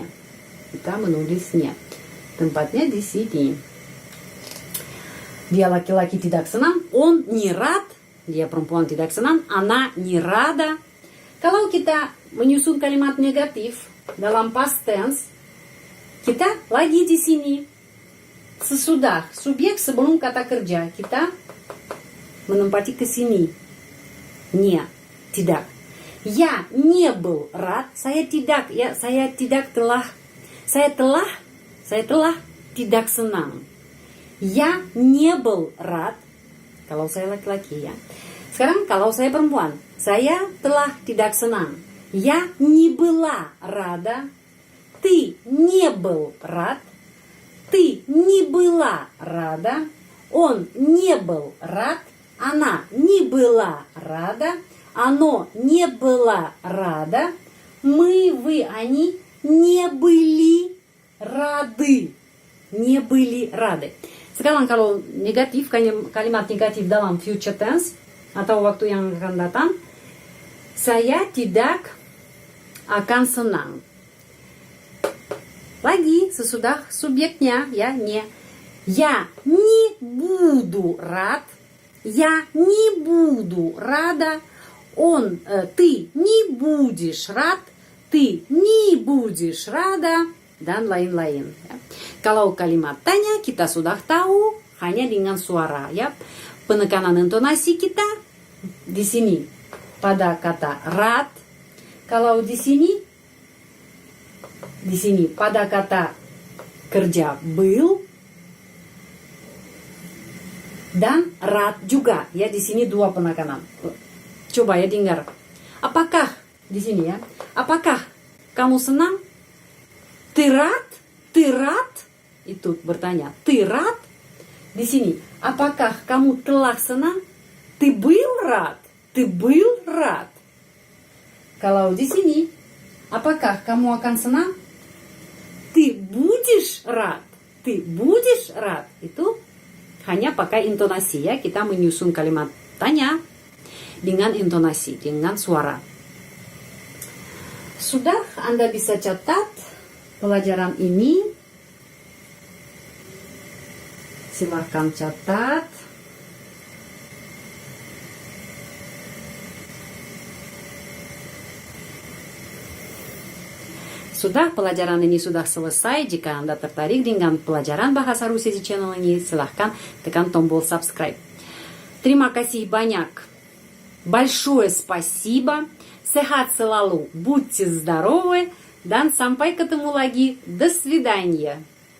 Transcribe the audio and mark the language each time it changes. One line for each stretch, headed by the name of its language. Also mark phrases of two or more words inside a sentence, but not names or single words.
Indonesian: Kita menulis nia. Tempatnya di sini. Dia laki-laki tidak senang,
Russian: он не рад.
Indonesian: Dia perempuan tidak senang,
Russian: она не рада.
Indonesian: Kalau kita menyusun kalimat negatif dalam
English: past tense,
Indonesian: kita lagi di sini. Sesudah subjek sebelum kata kerja, kita menempati ke sini. Nia. Tidak.
Russian: Я не был рад.
Indonesian: Saya telah tidak senang.
Russian: Я не был рад.
Indonesian: Kalau saya laki-laki ya. Sekarang kalau saya perempuan, saya telah tidak senang.
Russian: Я не была рада. Ты не был рад. Ты не была рада. Он не был рад. Она не была рада. Оно не было рада. Мы, вы, они не были rады. Не были rады.
Indonesian: Sekarang kalau negatif, kalimat negatif dalam
English: future tense
Indonesian: atau waktu yang akan datang, saya tidak akan senang. Lagi sesudah subjeknya ya,
Russian: не. Я не буду рад. Я не буду рада. Ты не будешь рад. Ты не будешь рада.
Indonesian: Dan lain-lain. Ya. Kalau kalimat tanya kita sudah tahu hanya dengan suara. Ya. Penekanan intonasi kita di sini pada kata rad. Kalau di sini pada kata kerja был dan rad juga. Ya di sini dua penekanan. Coba ya dengar. Apakah di sini ya? Apakah kamu senang?
Russian: Ты рад? Ты рад?
Indonesian: Itu bertanya.
Russian: Ты рад?
Indonesian: Di sini. Apakah kamu telah senang?
Russian: Ты был рад? Ты был рад?
Indonesian: Kalau di sini. Apakah kamu akan senang?
Russian: Ты будешь рад? Ты будешь рад?
Indonesian: Itu hanya pakai intonasi ya. Kita menyusun kalimat tanya dengan intonasi, dengan suara. Sudah Anda bisa catat pelajaran ini, silahkan catat. Sudah pelajaran ini sudah selesai. Jika Anda tertarik dengan pelajaran bahasa Rusia di channel ini, silahkan tekan tombol subscribe. Terima kasih banyak.
Russian: Большое спасибо.
Indonesian: Sehat selalu.
Russian: Будьте здоровы.
Indonesian: Dan sampai ketemu lagi.
Russian: До свидания.